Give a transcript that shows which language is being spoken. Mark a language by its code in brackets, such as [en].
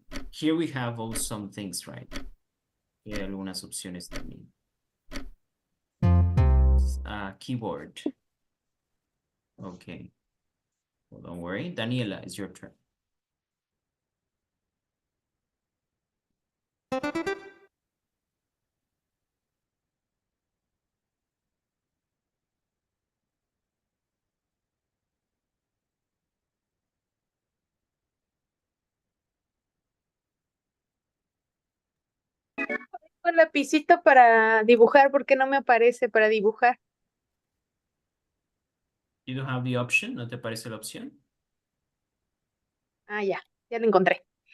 [en] Here we have all some things, right? [es] Hay algunas opciones también. [en] Keyboard. Okay. Well, don't worry. Daniela, it's your turn. [es] Un lapicito para dibujar, ¿por qué no me aparece para dibujar? [en] You don't have the option? [es] ¿No te aparece la opción? Ah, ya lo encontré.